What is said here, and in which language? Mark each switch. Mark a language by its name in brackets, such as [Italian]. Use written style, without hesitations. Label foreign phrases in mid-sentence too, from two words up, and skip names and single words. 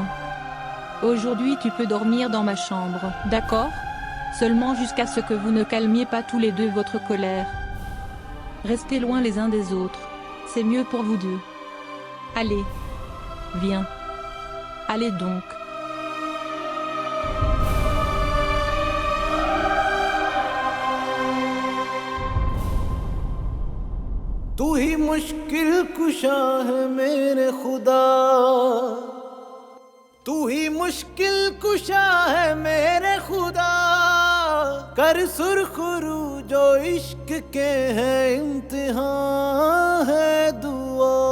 [French] Aujourd'hui tu peux dormir dans ma chambre, d'accord? Seulement jusqu'à ce que vous ne calmiez pas tous les deux votre colère. Restez loin les uns des autres. C'est mieux pour vous deux. Allez. Viens. Allez donc. [Urdu] تو ہی مشکل کشا ہے میرے خدا، تو ہی مشکل کشا ہے میرے خدا، کر سرخرو جو عشق کے ہے امتحان ہے دعا.